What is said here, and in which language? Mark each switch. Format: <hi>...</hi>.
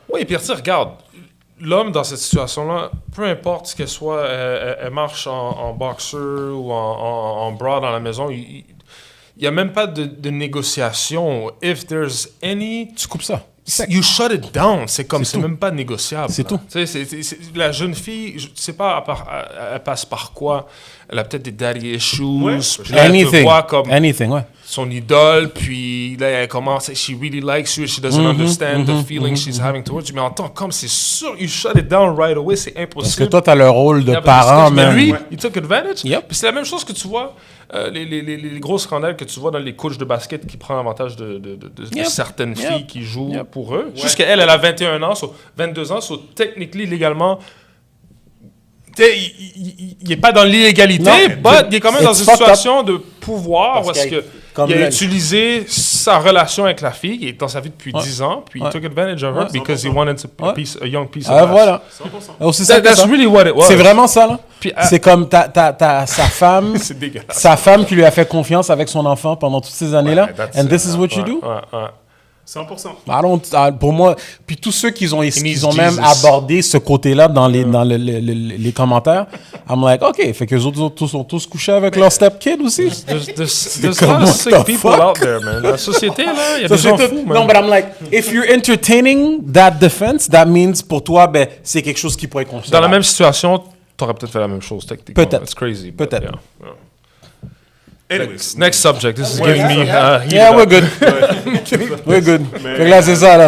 <fr>Oui, puis regarde, l'homme dans cette situation-là, peu importe ce qu'elle soit, elle marche en boxer ou en bra dans la maison, il n'y a même pas de négociation.</fr> <en>If there's any...</en> <fr>Tu coupes ça.</fr> <en>You shut it down.</en> <fr>C'est même pas négociable. C'est tout. La jeune fille, je sais pas, elle passe par quoi. Elle a peut-être des daddy issues. Puis là, elle te voit comme son idole. Puis là, elle commence.</fr> <en>She really likes you. She doesn't understand the feelings she's having towards you.</en> <fr>Mais en tant comme c'est sûr,</fr> <en>you shut it down right away.</en> <fr>C'est impossible. Parce que toi, tu as le rôle de parent, mais même. lui, il</fr> <en>took advantage.</en> <fr>Puis c'est la même chose que tu vois. Les gros scandales que tu vois dans les coachs de basket qui prennent avantage de certaines filles qui jouent pour eux. Juste qu'elle a 21 ans, 22 ans, techniquement, légalement, il n'est pas dans l'illégalité, mais il est quand même dans une situation de pouvoir parce qu'il a utilisé sa relation avec la fille, il est dans sa vie depuis 10 ans, puis il</fr> <en>took advantage of her because he wanted a young piece of ass.</en> <fr>Voilà.</fr> <en>That's really what it was.</en> <fr>C'est vraiment ça, là. C'est comme sa femme, sa femme qui lui a fait confiance avec son enfant pendant toutes ces années-là.</fr> <en>And this is what you do? 100%.</en> <fr>Pour moi, puis tous ceux qui ont même abordé ce côté-là dans les commentaires,</fr> <en>I'm like, OK,</en> <fr>fait que les autres sont tous couchés avec leur step-kid aussi.</fr> <en>There's a lot of sick people out there, man.</en> <fr>La société, là, il y a des gens fous, man.</fr> <en>Non, but I'm like, if you're entertaining that defense, that means</en> <fr>pour toi, ben, c'est quelque chose qui pourrait être considéré. Dans la même situation, t'aurais peut-être fait la même chose, techniquement. Peut-être.</fr> <en>It's crazy.</en> <fr>Peut-être.</fr> <en>Anyways, next subject. This is giving me... yeah, we're good. We're good.</en> <fr>Fait que là, c'est ça, là.</fr>